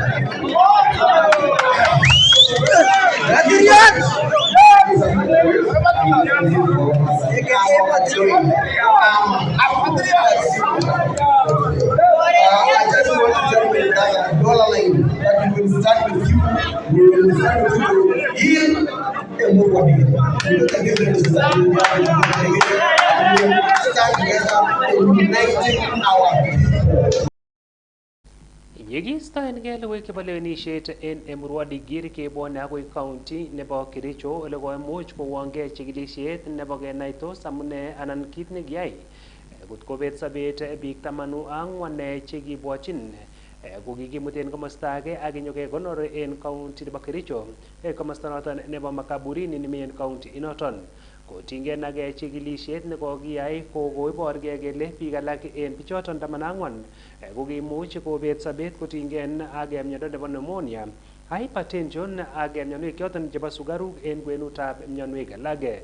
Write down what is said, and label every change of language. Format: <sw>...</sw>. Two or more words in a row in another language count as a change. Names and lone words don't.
<en>I just want to tell you that dollar line that we will start with you. We will start with you here and move on. We will start together and uniting our people.</en> <sgc>Yekiistoengei logoiwek chebo lewenisiet en Emurua Dikir kebwone akoi county nebo Kericho ole koimuch kowongei chikilisiet nebo kenai tos amune anan kit nekiyai ngot kobet sobet biik 14 chekibwochin kokikimuten komosta age ak inyokekonor en county nebo Kericho komosta noton nebo Makaburini nemi en county inoton kotingei ak chikilisiet nekokiyai kokoiborgei kele biik alak en bichoton 14 kokimuch kobet sobet kotingei ak miondo nebo</sgc> <en>pneumonia, hypertension</en> <sgc>ak mionwek choton chebo sukaruk en kwenutab mionwek alak.</sgc>